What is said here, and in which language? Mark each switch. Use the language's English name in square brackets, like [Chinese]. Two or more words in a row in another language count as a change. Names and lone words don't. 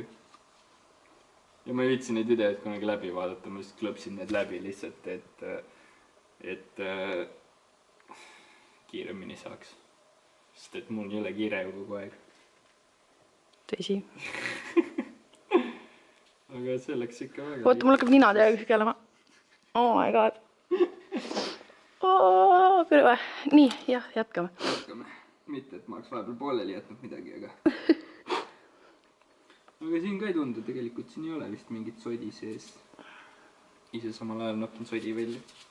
[Estonian] Ja ma ei viitsi neid videoid kunagi läbi vaadata, ma lihtsalt klõpsin need läbi lihtsalt, et kiiremini saaks. Sest et mul ei ole kiire ju kogu aeg. Tõsi. Aga see läks ikka väga... Oota, mul hakkab nina teha kõigelema. [English] Oh my god. [Estonian] Kõrve. Nii, jah, jätkame. Jätkame. Mitte, et ma oleks vahepeal pooleli jätnud midagi, aga... Aga siin ka ei tundu, tegelikult siin ei ole vist mingit sodi sees. Ise samal ajal nopin sodi välja.